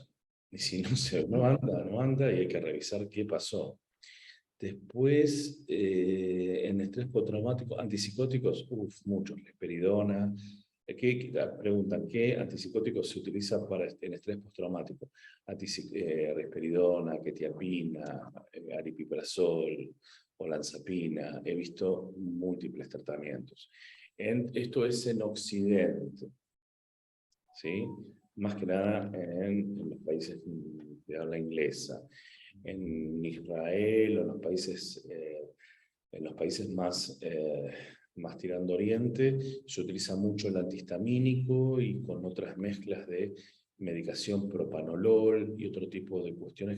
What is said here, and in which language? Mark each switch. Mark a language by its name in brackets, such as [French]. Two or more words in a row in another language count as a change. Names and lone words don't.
[Spanish] Y si no anda, no anda y hay que revisar qué pasó. Después, en estrés postraumático, antipsicóticos, muchos, risperidona. Preguntan, ¿qué antipsicótico se utiliza en estrés postraumático? Risperidona, quetiapina, aripiprazol, olanzapina. He visto múltiples tratamientos. Esto es en Occidente, ¿sí? Más que nada en los países de habla inglesa. En Israel o en los países más tirando oriente, se utiliza mucho el antihistamínico y con otras mezclas de medicación propanolol y otro tipo de cuestiones.